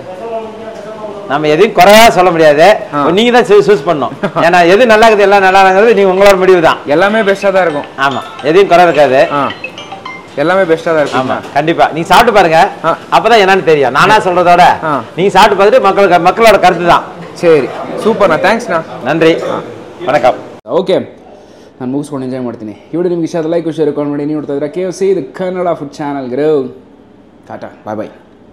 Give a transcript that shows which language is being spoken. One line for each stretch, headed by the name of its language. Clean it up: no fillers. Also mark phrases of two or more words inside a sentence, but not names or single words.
Tamil: நம்ம எதையும் குறையா சொல்ல முடியாது, நீங்க தான் சூஸ் பண்ணணும். ஏன்னா எது நல்லா இருக்குது எல்லாம் நல்லா இருக்குது, நீங்க உங்களோட முடிவு தான். எல்லாமே பெஸ்டா தான் இருக்கும். ஆமா, எதையும் குறை இருக்காது, எல்லாமே பெஸ்டா தான் இருக்கும். ஆமா கண்டிப்பா. நீங்க சாப்பிட்டு பாருங்க, அப்பதான் என்னன்னு தெரியும். நானா சொல்றதோட நீங்க சாப்பிட்டு பார்த்துட்டு மக்களோட கருத்து தான். சரி,
Kannada: ಸೂಪರ್ನಾ, ಥ್ಯಾಂಕ್ಸ್ನಾ,
Tamil: நன்றி, வணக்கம்.
Kannada: ಓಕೆ, ನಾನು ಮುಗಿಸ್ಕೊಂಡು ಎಂಜಾಯ್ ಮಾಡ್ತೀನಿ. ಈ ವಿಡಿಯೋ ನಿಮ್ಗೆ ಇಷ್ಟ ಆದ
English: like share comment
Kannada: ಮಾಡಿ. ನೀವು ನೋಡ್ತಾ ಇದ್ದೀರಾ KFC, ಇದು ಕನ್ನಡ
English: food channel.
Kannada: ಟಾಟಾ,
English: bye bye.